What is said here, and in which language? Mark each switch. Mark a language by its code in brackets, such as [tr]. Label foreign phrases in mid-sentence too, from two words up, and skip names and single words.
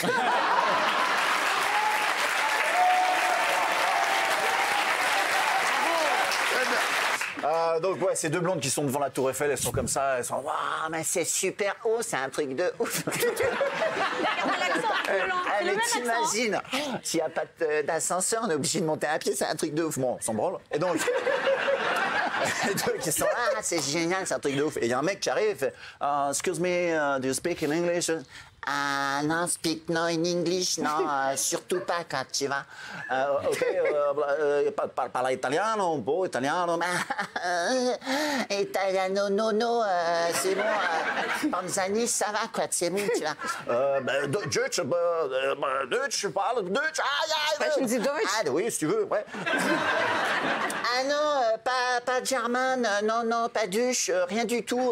[fr] Donc ouais, ces deux blondes qui sont devant la Tour Eiffel, elles sont comme ça, elles sont waouh, mais c'est super haut, c'est un truc de ouf. Allez, t'imagines, s'il n'y a pas d'ascenseur, on est obligé de monter à pied, c'est un truc de ouf. Bon, on s'en branle. Et donc ils sont c'est génial, c'est un truc de ouf. Et il y a un mec qui arrive et fait [en] excuse me, do you speak in English? Non, speak no in English, [fr] non, surtout pas quand tu vas. [it] Ok, parla italiano, un po' italiano. Italiano, no, [fr] c'est bon. Panzani, ça va, quoi, c'est bon, tu vas. Deutsch, je parle Deutsch. [de] Sprechen Sie Deutsch? [fr] Oui, si tu veux, ouais. Non, pas german, non, pas douche, rien du tout.